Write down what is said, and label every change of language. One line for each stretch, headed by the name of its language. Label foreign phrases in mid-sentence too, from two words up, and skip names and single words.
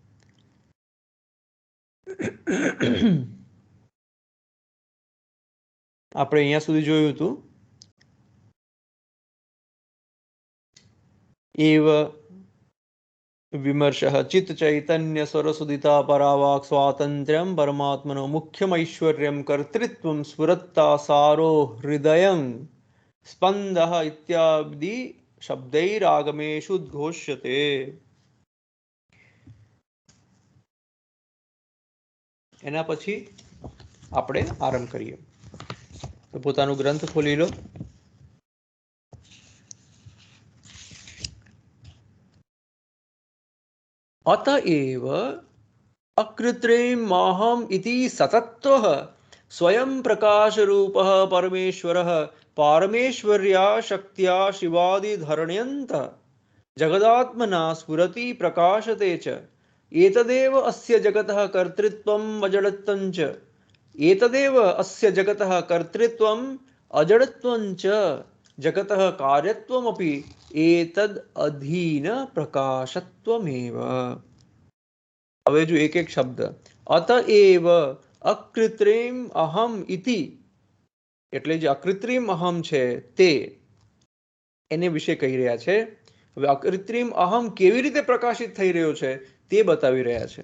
Gujarati: આપણે અહીંયા સુધી જોયું હતું
Sanskrit: એવ વિમર્શઃ ચિત્ત ચૈતન્ય સ્વરસુદિતા પરાવાક સ્વાતંત્ર્યમ પરમાત્મનો મુખ્યમૈશ્વર્યમ કર્તૃત્વમ સ્ફુરત્તા સારો હૃદયં સ્પંદઃ ઇત્યાદિ શબ્દૈરાગમેષુ ઉદ્ઘોષ્યતે.
Gujarati: એના પછી આપણે આરંભ કરીએ. તો પોતાનું ગ્રંથ ખોલી લો.
Sanskrit: अतएव अकृत्रिमहम इति सतत्वः स्वयं प्रकाश रूपः परमेश्वरः पारमेश्वर्या शक्त्या शिवादिधरण्यन्त जगदात्मना स्फुरति प्रकाशते च एतदेव अस्य जगतः कर्तृत्वम् अजडत्वं च एतदेव अस्य जगतः कर्तृत्वम् अजडत्वं च जगतः कार्यत्वमपि एतद अधीन प्रकाशत्वमेव.
Gujarati: હવે જો એક એક શબ્દ.
Sanskrit: અતએવ અકૃત્રિમ અહમ ઇતિ
Gujarati: એટલે જે
Sanskrit: અકૃત્રિમ અહમ
Gujarati: છે તે એને વિશે કહી રહ્યા છે. હવે
Sanskrit: અકૃત્રિમ અહમ
Gujarati: કેવી રીતે પ્રકાશિત થઈ રહ્યો છે તે બતાવી રહ્યા છે.